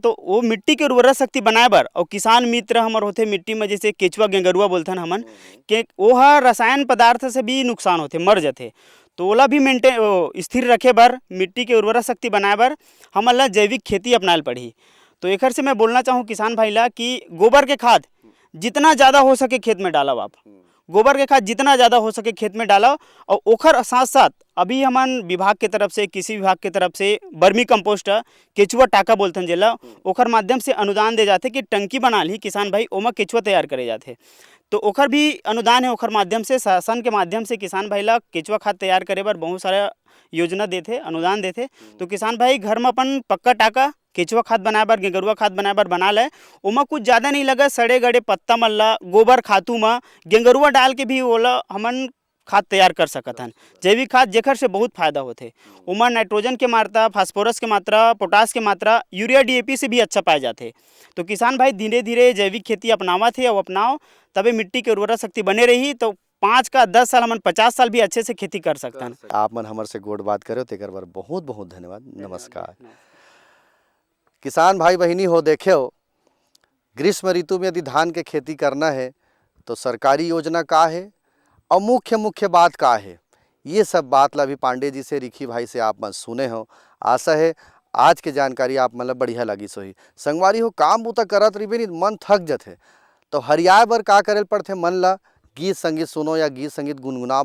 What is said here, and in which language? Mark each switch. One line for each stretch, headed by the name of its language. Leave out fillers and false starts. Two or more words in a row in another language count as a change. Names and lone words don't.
Chhattisgarhi: तो वो मिट्टी के उर्वरा शक्ति बनाए बर और किसान मित्र हमारे होते मिट्टी में, जैसे केचुआ गेंगरुआ बोलथन हमन के, वो रसायन पदार्थ से भी नुकसान होते, मर जाते। तो ओला भी मेंटेन स्थिर रखे बर, मिट्टी के उर्वरा शक्ति बनाए बर हमन ला जैविक खेती अपनाएल पड़ी। तो एकर से मैं बोलना चाहूँ किसान भाई ला कि गोबर के खाद जितना ज़्यादा हो सके खेत में डालो आप, गोबर के खाद जितना ज़्यादा हो सके खेत में डालो। और ओखर साथ साथ अभी हमन विभाग के तरफ से, कृषि विभाग के तरफ से
English: vermi compost,
Chhattisgarhi: केचुआ टाका बोलथन जेला, ओखर माध्यम से अनुदान दे जाते कि टंकी बना ली किसान भाई, ओमा केचुआ तैयार करे जाते। तो ओखर भी अनुदान है, ओखर माध्यम से, शासन के माध्यम से किसान भाई ला केचुआ खाद तैयार करे बर बहुत सारा योजना देते, अनुदान देते। तो किसान भाई घर में अपन पक्का टाका केचुआ खाद बनाए बर, गेंगरुआ खाद बनाए बर बना ले। ओमा कुछ ज़्यादा नहीं लगा, सड़े गड़े पत्ता मन ला गोबर खातू में गेंगरुआ डाल के भी ओला हमन खाद तैयार कर सकत हन। जैविक खाद जेकर से बहुत फायदा होते। ओमा नाइट्रोजन के मात्रा, फास्फोरस के मात्रा, पोटास के मात्रा यूरिया DAP से भी अच्छा पाए जाते। तो किसान भाई धीरे धीरे जैविक खेती अपनावा थे और अपनाओ, तबे मिट्टी के उर्वरा शक्ति बने रही। तो 5 का 10 साल हमन 50 साल भी अच्छे से खेती कर सकते हैं। आप मन हमारे से गोड़ बात करे तेकर बार बहुत बहुत धन्यवाद। नमस्कार। किसान भाई बहिनी हो, देखे हो ग्रीष्म ऋतु में यदि धान के खेती करना है तो सरकारी योजना का है और मुख्य बात का है, ये सब बात ला भी पांडे जी से, रिखी भाई से आप मन सुने हो। आशा है आज के जानकारी आप मतलब बढ़िया लगी सोही। संगवारी हो, काम बूता करत रही नहीं मन थक जाते, तो हरियाए बर का करे पड़ते, मन ला गीत संगीत सुनो या गीत संगीत गुनगुना।